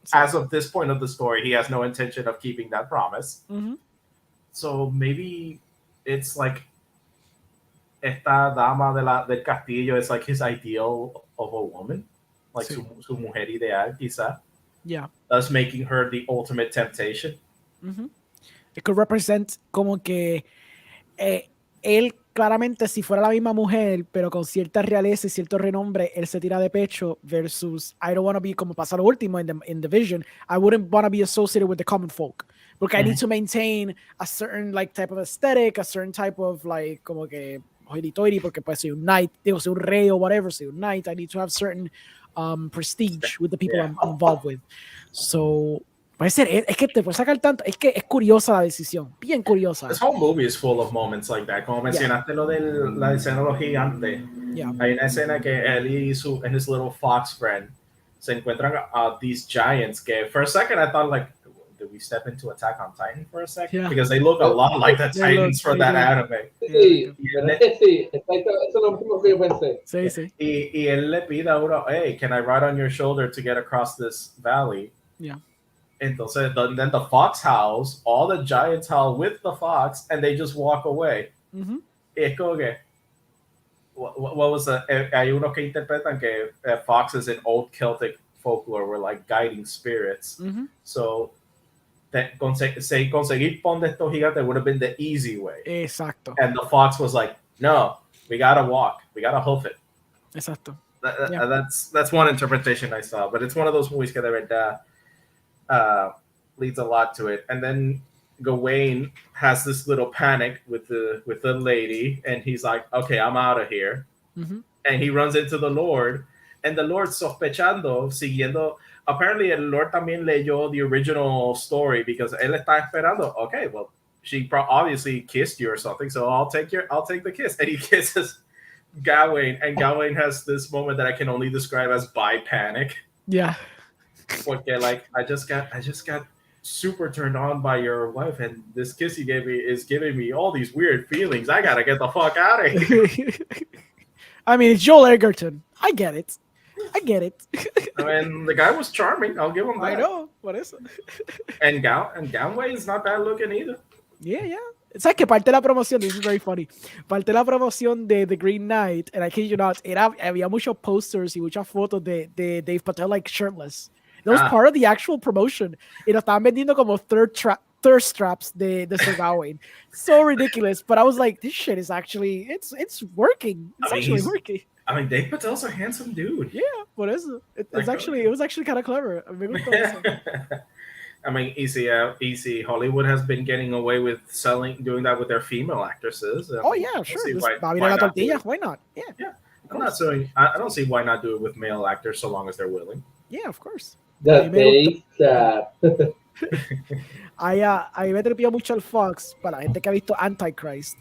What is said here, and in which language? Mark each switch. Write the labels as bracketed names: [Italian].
[English] As of this point of the story, he has no intention of keeping that promise. Mm-hmm. So maybe it's like [Spanish] esta dama del castillo [English] is like his ideal of a woman, like [Spanish] su mujer ideal, quizá. [English] Yeah. Thus making her the ultimate temptation. Mm-hmm. It could represent [Spanish] como que él claramente si fuera la misma mujer, pero con cierta realeza y cierto renombre, él se tira de pecho [English] versus I don't want to be [Spanish] como pasa lo último [English] in the vision. I wouldn't want to be associated with the common folk. [Spanish] Porque [English] I need to maintain a certain like type of aesthetic, a certain type of like [Spanish] como que [English] hoity-toity, [Spanish] porque pues soy un knight, soy un rey [English] or whatever, [Spanish] soy un knight. [English] I need to have certain prestige with the people I'm involved with. [Spanish] So puede ser, es que te puedes sacar tanto, es que es curiosa la decisión, bien curiosa. [English] This whole movie is full of moments like that. [Spanish] Como mencionaste lo de la escena de los gigantes. [English] Yeah. [Spanish] Hay una escena que él y [English] his little fox friend [Spanish] se encuentran [English] these giants que for a second I thought like, did we step into Attack on Titan for a second? Yeah. Because they look a lot like the Titans from that anime. [Spanish] Sí, exacto, eso es lo último que yo pensé. Sí. [English] Y él le pide a uno, hey, can I ride on your shoulder to get across this valley? Yeah. [Spanish] Entonces, [English] then the fox howls, all the giants howl with the fox, and they just walk away. Mm-hmm. [Spanish] Y es como que, [English] what was the, [Spanish] hay unos que interpretan que [English] foxes in old Celtic folklore were like guiding spirits. Mm-hmm. So, [Spanish] conseguir pon de estos gigantes [English] would have been the easy way. [Spanish] Exacto. [English] And the fox was like, no, we gotta walk, we gotta hoof it. [Spanish] Exacto. [English] That's one interpretation I saw, but it's one of those movies [Spanish] que de verdad [English] leads a lot to it. And then Gawain has this little panic with the lady, and he's like, okay, I'm out of here. Mm-hmm. And he runs into the Lord, and the Lord [Spanish] sospechando, siguiendo. [English] Apparently, [Spanish] el Lord también leyó [English] the original story because [Spanish] él está esperando. [English] Okay, well, she obviously kissed you or something, so I'll take the kiss. And he kisses Gawain, and Gawain has this moment that I can only describe as bi panic. Yeah. Porque like I just got super turned on by your wife, and this kiss you gave me is giving me all these weird feelings. I gotta get the fuck out of here. I mean, it's Joel Edgerton. I get it. I mean, the guy was charming. I'll give him that. I know. What is it? And Gawain is not bad looking either. Yeah. [Spanish] ¿Sabes que parte de la promoción? [English] This is very funny. [Spanish] Parte de la promoción de The Green Knight, [English] and I kid you not, [Spanish] había muchos posters y muchas fotos de Dev Patel [English] like shirtless. That was part of the actual promotion. [Spanish] Y lo estaban vendiendo como [English] thirst straps de Sir Gawain. So ridiculous. But I was like, this shit is actually, it's working. It's actually working. I mean, Dev Patel's a handsome dude. [Spanish] Yeah, por eso. [English] It was actually kind of clever. [Spanish] Me gustó eso. [English] I mean, easy. Hollywood has been getting away with doing that with their female actresses. Oh yeah, sure. Why [Spanish] la tortilla? [English] Why not? Yeah. I don't see why not do it with male actors so long as they're willing. Yeah, of course. The face that. [Spanish] Ahí me trepía mucho el Fox para la gente que ha visto Antichrist.